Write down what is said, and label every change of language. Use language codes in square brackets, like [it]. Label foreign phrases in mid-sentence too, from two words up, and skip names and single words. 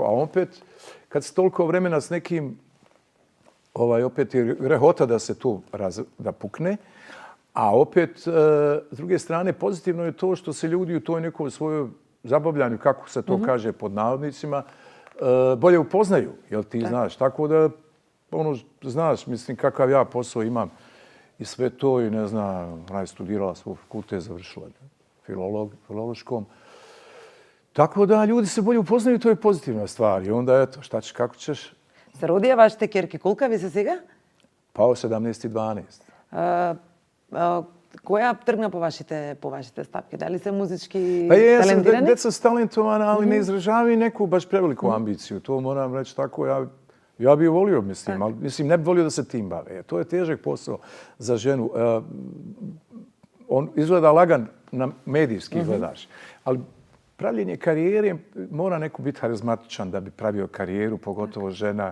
[sr] A opet, kad se toliko vremena s nekim, opet je grehota da se tu da pukne, a opet, s druge strane, pozitivno je to što se ljudi u toj nekoj svojoj zabavljanju, kako se to kaže pod navodnicima, bolje upoznaju, jel ti znaš. Tako da, znaš, mislim, kakav ja posao imam i sve to i ne znam, ona je studirala svoj fakultet, završila filološkom. Tako da, ljudi se bolje upoznaju, to je pozitivna stvar. I onda, eto, šta ćeš, kako ćeš? [mk] Се родија вашите керки, колка ви се сега? [sr] Pa 17 i 12. [mk] Која тргна по вашите стапки? Дали се музички [sr] Pa jesam, [mk] talentirani? [sr] deca su talentovana, ali ne izražavaju neku baš preveliku ambiciju. To moram reći tako. Ja bih volio, mislim, ali mislim, ne bih volio da se tim bave. To je težak posao za ženu. On izgleda lagan na medijski, gledaš. Ali pravljenje karijere mora neko biti harizmatičan da bi pravio karijeru, pogotovo žena.